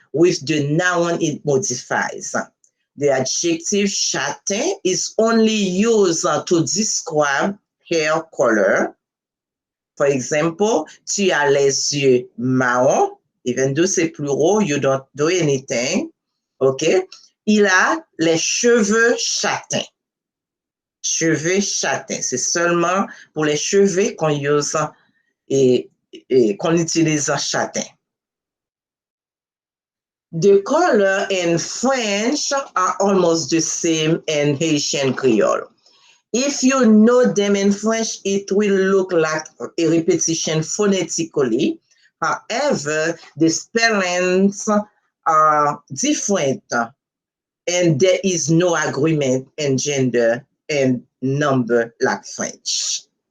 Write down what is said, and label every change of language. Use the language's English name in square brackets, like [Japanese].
[English] with the noun it modifies. The adjective châtain is only used to describe hair color. For example, [French] tu as les yeux marrons, [English] even though c'est plural, you don't do anything. OK? [French] Il a les cheveux châtains. Cheveux châtains, c'est seulement pour les cheveux qu'on use et qu'on utilise châtain. [English] The color in French are almost the same in Haitian Creole. If you know them in French, it will look like a repetition phonetically. However, the spellings are different and there is no agreement in gender and number like French.